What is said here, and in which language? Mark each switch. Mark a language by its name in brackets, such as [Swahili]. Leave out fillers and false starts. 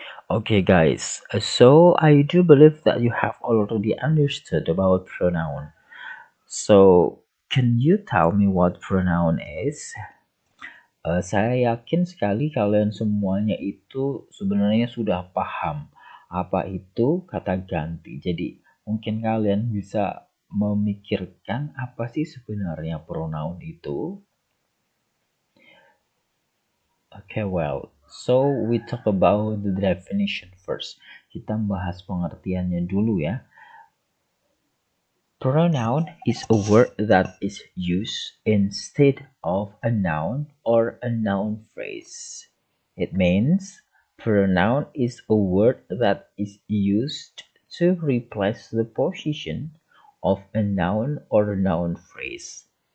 [English] Okay guys, so I do believe that you have already understood about pronoun. So, can you tell me what pronoun is? [Indonesian] Saya yakin sekali kalian semuanya itu sebenarnya sudah paham apa itu kata ganti. Jadi, mungkin kalian bisa memikirkan apa sih sebenarnya pronoun itu? [English] Okay, well, so we talk about the definition first. [Indonesian] Kita bahas pengertiannya dulu ya. [English] Pronoun is a word that is used instead of a noun or a noun phrase. It means pronoun is a word that is used to replace the position of a noun or a noun phrase.